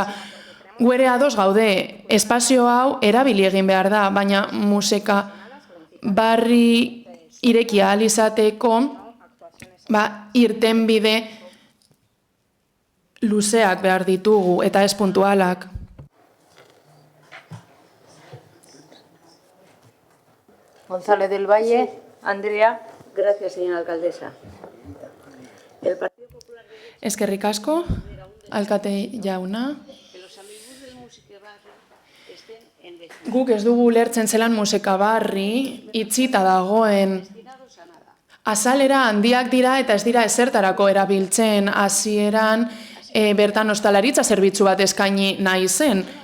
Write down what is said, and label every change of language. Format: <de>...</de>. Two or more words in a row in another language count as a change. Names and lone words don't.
<eu>Gu ere ados gaude, espazio hau erabili egin behar da, baina musika barri ireki ahal izateko irtenbide luzeak behar ditugu eta ez puntualak.</eu> <es>González del Valle, Andrea. Gracias, señora alcaldesa.</es> <eu>Eskerrik asko, alkate jauna. Guk ez dugu ulertzen zelan musika barri, itxita dagoen. Azalera handiak dira eta ez dira ezertarako erabiltzen, hasieran bertan ostalaritza zerbitzu bat eskaini nahi zen.</eu>